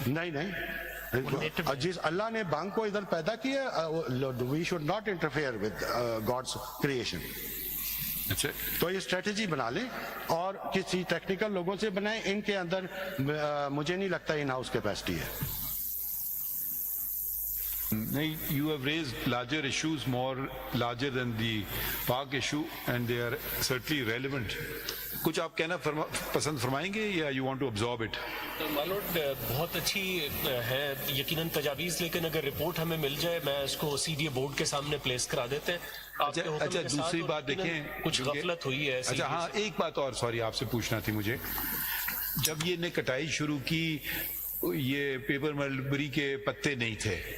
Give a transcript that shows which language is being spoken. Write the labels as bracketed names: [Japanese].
[Hindi] नहीं, जिस अल्लाह ने भांग को इधर पैदा किया, [English] We should not interfere with God's creation. [Hindi] अच्छा, तो ये स्ट्रेटेजी बना लें और किसी टेक्निकल लोगों से बनाएं, इनके अंदर मुझे नहीं लगता इन हाउस कैपेसिटी है। [English] नहीं, you have raised larger issues, more larger than the Pak issue, and they are certainly relevant. [Hindi] कुछ आप कहना पसंद फरमाएंगे या [English] you want to absorb it? [Hindi] मालूट बहुत अच्छी है यकीनन तजावीज़, लेकिन अगर रिपोर्ट हमें मिल जाए मैं इसको सीडीए बोर्ड के सामने प्लेस करा देते हैं। अच्छा, दूसरी बात देखें, कुछ गफलत हुई है। अच्छा हाँ, एक बात और सॉरी आपसे पूछना थी मुझे। जब ये ने कटाई शुरू की, ये पेपर मलबरी के पत्ते नहीं थे,